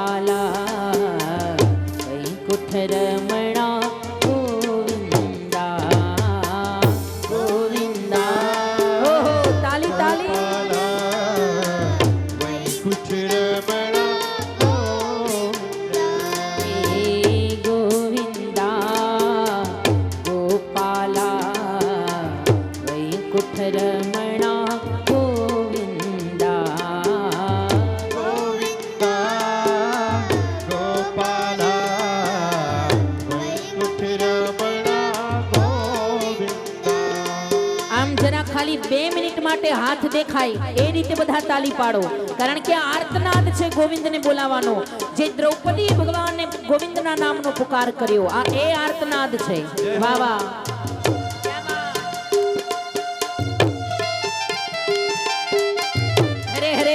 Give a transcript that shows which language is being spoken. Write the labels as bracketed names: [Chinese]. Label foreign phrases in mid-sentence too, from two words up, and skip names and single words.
[Hindi] गोपाला वैकुंठ रमणा गोविंदा गोविंदा। ओहो ताली ताली। वैकुंठ रमणा गोविंदा गोपाला वैकुंठ रमणा गोविंदा गोविंदा गोपाला वैकुंठ रमणा गोविंदा। [Gujarati] આમ જરા ખાલી 2 મિનિટ માટે હાથ દેખાય એ રીતે બધા તાલી પાડો, કારણ કે આ આર્તનાદ છે ગોવિંદને બોલાવવાનો. જે દ્રૌપદી ભગવાનને ગોવિંદના નામનો પુકાર કર્યો, આ એ આર્તનાદ છે. વાહ વાહ. હરે હરે.